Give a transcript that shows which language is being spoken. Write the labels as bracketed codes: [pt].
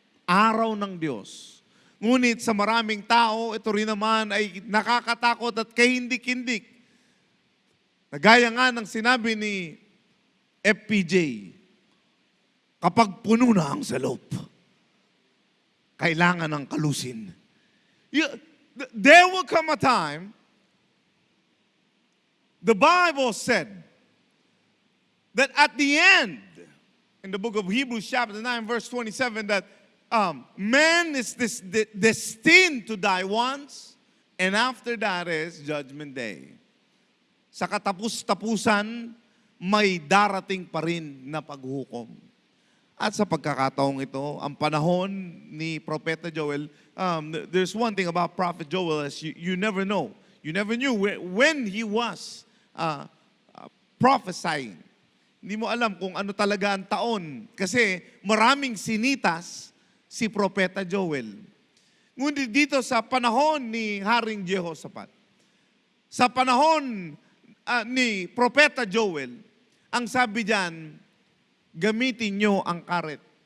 [tl] Araw ng Diyos. Ngunit sa maraming tao, ito rin naman ay nakakatakot at kahindik-hindik. Nagaya nga ng sinabi ni FPJ, kapag puno na ang salop, kailangan ng kalusin. [en] There will come a time, the Bible said, that at the end in the book of Hebrews chapter 9 verse 27 that man is destined to die once, and after that is judgment day. [tl] Sa katapus-tapusan, may darating pa rin na paghukom. At sa pagkakataong ito, ang panahon ni Propeta Joel, [en] there's one thing about Prophet Joel is you never know. You never knew when he was prophesying. [tl] Hindi mo alam kung ano talaga ang taon. Kasi maraming sinitas si Propeta Joel. Ngunit dito sa panahon ni Haring Jehoshaphat, sa panahon ni Propeta Joel, ang sabi diyan, gamitin nyo ang karet.